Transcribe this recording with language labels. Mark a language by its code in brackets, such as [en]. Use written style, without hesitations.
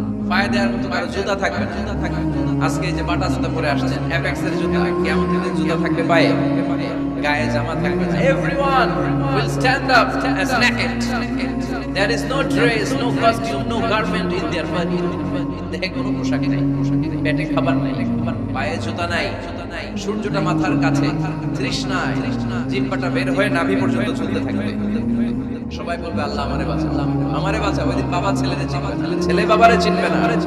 [bn] পায়ে দেওয়ার মতো কারো জুতা থাকবে না। আজকে যে বাটা জুতা পরে আসছেন, অ্যাপেক্সের জুতা, কিয়ামতের দিন জুতা থাকবে পায়ে, গায়ে জামা থাকবে না। [en] Everyone will stand up as naked. There is no dress, no costume, no garment in their body. [bn] দেহে কোনো পোশাক নাই, পেটে খাবার নাই, পায়ে জুতা নাই, সূর্যটা মাথার কাছে, তৃষ্ণায় জিহ্বাটা বের হয়ে নাভি পর্যন্ত ঝুলতে থাকবে। সবাই বলবে আল্লাহ আমারে বাঁচা, আমারে বাঁচা। ওই দিন বাবা ছেলেরে চিনবে না, ছেলে বাবারে চিনবে না।